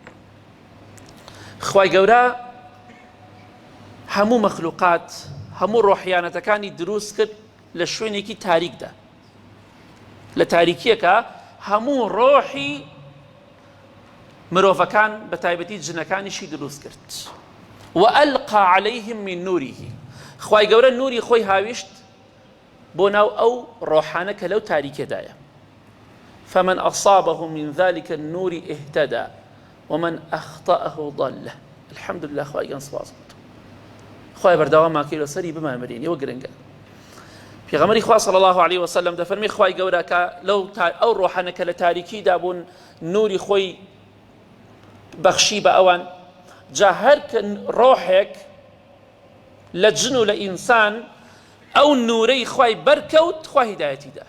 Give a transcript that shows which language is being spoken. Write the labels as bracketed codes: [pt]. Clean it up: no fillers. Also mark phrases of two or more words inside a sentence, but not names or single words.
[ckb] خوای گەورە هەموو مەخلوقات هەموو ڕۆحیانەتەکانی دروست کرد لە شوێنێکی تاریکدا لە تاریکیەکە هەموو ڕۆحی مرۆڤەکان بە تایبەتی جنەکانیشی دروست کرد [ar] وألقى عليهم من نوره [ckb] خوای گەورە نوری خۆی هاویشت بۆ ناو ئەو ڕۆحانە کە لەو تاریکێدایە [ar] فمن أصابه من ذلك النور اهتدى ومن أخطأه ضله الحمد لله [ckb] خوای گەورە سپاس خوای بەردەوام ماکەی لەسەری بمانبرێنی ئەوە گرنگە پێغەمبەری خوا [ar] صلی الله عليه وسلم [ckb] دەفەرمێ خوای گەورە کە ئەو ڕۆحانە کە لە تاریکیدا بوون نوری خۆی بەخشی بە ئەوان جا هەر ڕۆحێک لە جن و لە ئینسان ئەو نورەی خوای بەرکەوت خوا هیدایەتی دا.